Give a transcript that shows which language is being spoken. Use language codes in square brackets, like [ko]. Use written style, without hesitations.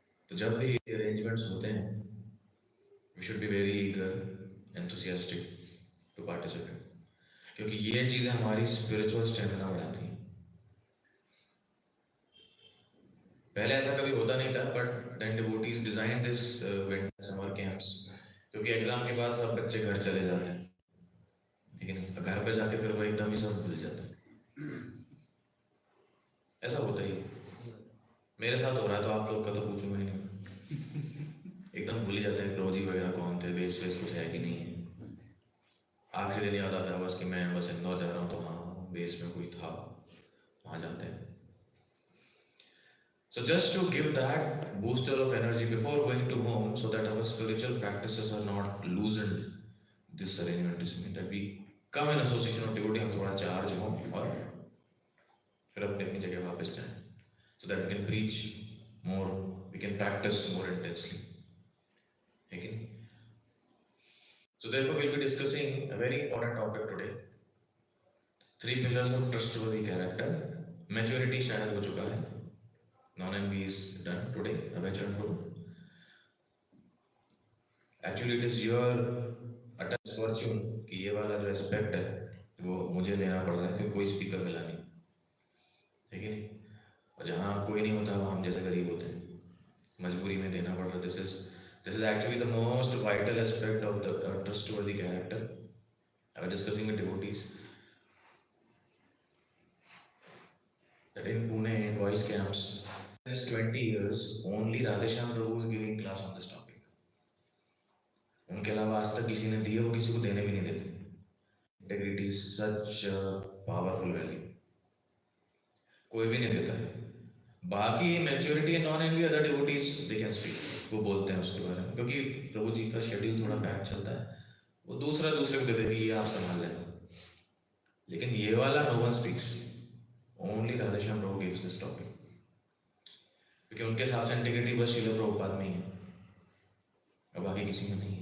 [hi] तो जब भी arrangements होते हैं, [en] we should be very eager, enthusiastic to participate, [hi] क्योंकि ये चीज़ें हमारी spiritual stamina बढ़ाती हैं। पहले ऐसा कभी होता नहीं था, [en] but then devotees designed this winter summer camps, [hi] क्योंकि एग्जाम के बाद सब बच्चे घर चले जाते हैं, लेकिन घर पे जाके फिर वो एकदम ही सब भूल जाता है। ऐसा होता ही, मेरे साथ हो रहा है, तो आप लोग का तो पूछूंगा ही नहीं। एकदम भूल ही जाते हैं प्रभु जी वगैरह कौन थे, बेस कुछ है कि नहीं है। आखिरी दिन याद आता है बस कि मैं बस इंदौर जा रहा हूँ, तो हाँ बेस में कोई था, वहाँ जाते हैं। [en] So just to give that booster of energy before going to home, so that our spiritual practices are not loosened, this arrangement is made that we come in association of devotee, [hi] हम थोड़ा charge हों और फिर अपनी जगह वापस जाएं, [en] so that we can preach more, we can practice more intensely, [hi] है कि नहीं? [en] So therefore we'll be discussing a very important topic today, 3 pillars of trustworthy character. Maturity [hi] शायद हो चुका है, [en] non-envy is done today, Abhachan Guru. Actually it is your attached fortune [hi] कि ये वाला जो एस्पेक्ट है वो मुझे लेना पड़ रहा है, क्योंकि कोई स्पीकर मिला नहीं, है कि नहीं? और जहाँ कोई नहीं होता वहाँ हम जैसे गरीब होते हैं, मजबूरी में देना पड़ रहा है। [en] This is actually the most vital aspect of the trustworthy character. I was discussing with devotees that in Pune in voice camps, since 20 years, only Radheshyam Prabhu is giving class on this topic. [hi] उनके अलावा आज तक किसी ने दिए, वो किसी को देने भी नहीं देते। [en] Integrity is such a powerful value. [hi] कोई भी नहीं देता है। बाकी [en] maturity and non-envy other devotees they can speak, [hi] वो बोलते हैं उसके बारे में, क्योंकि प्रभु जी का शेड्यूल थोड़ा बैक चलता है, वो दूसरे को दे देंगे, ये आप संभाल लेना। लेकिन ये वाला [en] no one speaks, only Radheshyam Prabhu gives this topic, [hi] क्योंकि उनके हिसाब से इंटीग्रिटी बस श्रील प्रभुपाद में ही है और बाकी किसी में नहीं है।